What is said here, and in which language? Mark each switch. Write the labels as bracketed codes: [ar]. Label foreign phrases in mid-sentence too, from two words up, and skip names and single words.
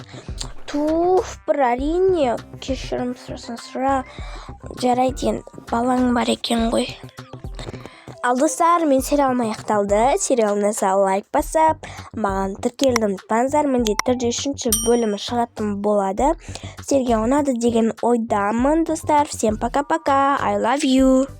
[kk] Туф, бір әрине, кешірім сұра. Жарайды, балаң бар екен ғой. Ал достар, мен сериалым аяқталды. Сериалына лайк басып, маған тіркелді ұмытпаңыздар. Міндетті түрде 3-ші бөлімі шығатын болады. Сіздерге ұнады деген ойдамын, достар. [ru] Всем пока-пока. [en] I love you.